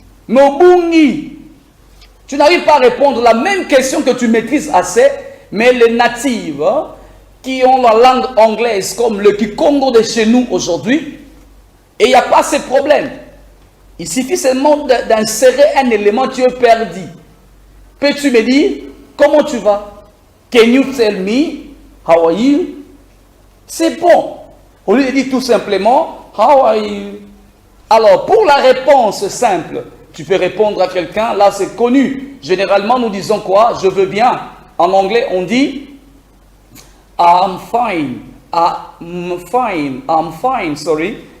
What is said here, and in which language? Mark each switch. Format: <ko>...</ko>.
<fr>Nobungi. Tu n'arrives pas à répondre la même question que tu maîtrises assez, mais les natifs, qui ont la langue anglaise, comme le Kikongo de chez nous aujourd'hui, et il n'y a pas ces problèmes. Il suffit seulement d'insérer un élément, tu es perdu. Peux-tu me dire, comment tu vas?</fr> <en>Can you tell me, how are you?</en> <fr>C'est bon. Au lieu de dire tout simplement,</fr> <en>how are you?</en> <fr>Alors, pour la réponse simple, tu peux répondre à quelqu'un, là c'est connu. Généralement, nous disons quoi? Je veux bien. En anglais, on dit,</fr> <en>I'm fine. I'm fine. I'm fine, sorry.</en>